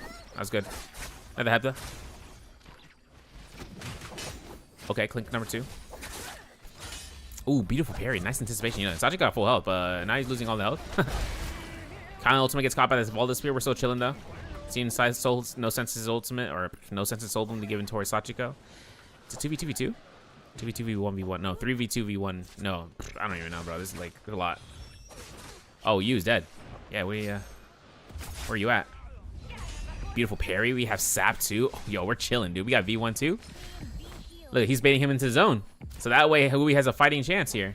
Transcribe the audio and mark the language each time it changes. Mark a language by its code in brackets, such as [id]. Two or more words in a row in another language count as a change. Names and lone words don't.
[en] That was good. Another Hepta. Okay, Clink number 2. Ooh, beautiful parry. Nice anticipation. You know, Sachiko got full health, but now he's losing all the health. Kind of ultimate gets caught by this Balda spear. We're still chilling, though. Seeing no senses ultimate, or no senses ultimate to give in towards Sachiko. It's a 2v2v2? 2v2v1v1. No, 3v2v1. No, I don't even know, bro. This is like a lot. Oh, Yu's dead. Yeah, where are you at? Beautiful parry. We have Sap too. Oh, yo, we're chilling, dude. We got V1 too. Look, he's baiting him into the zone. So that way, Hui has a fighting chance here.